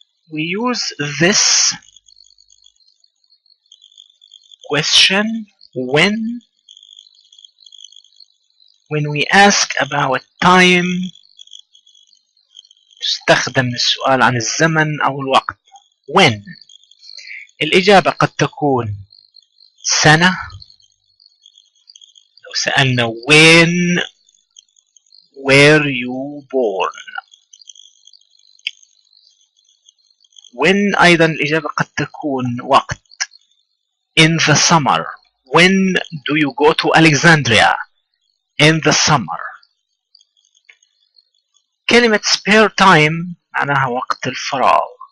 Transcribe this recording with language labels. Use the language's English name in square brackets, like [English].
[English] We use this question when we ask about time. [Arabic] تستخدم السؤال عن الزمن أو الوقت. When الإجابة قد تكون سنة. لو سألنا [English] when were you born. [Arabic] When أيضا الإجابة قد تكون وقت. [English] In the summer. When do you go to Alexandria? In the summer. [Arabic] كلمة spare time معناها وقت الفراغ.